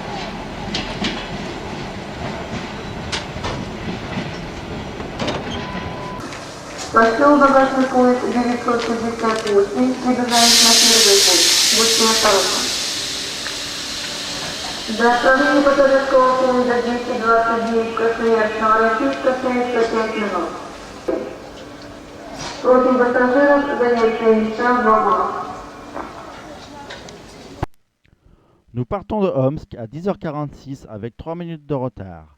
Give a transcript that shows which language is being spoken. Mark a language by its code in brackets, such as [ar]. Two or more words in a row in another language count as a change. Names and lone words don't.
[ru] Пошел багажный поезд 958, двигаемся на первый путь. Будьте осторожны. До отправления пассажирского поезда 229 Красноярск-Новороссийск остается 5 минут. Просим пассажиров занять свои места в вагонах. [fr] Nous partons de Omsk à 10h46 avec 3 minutes de retard.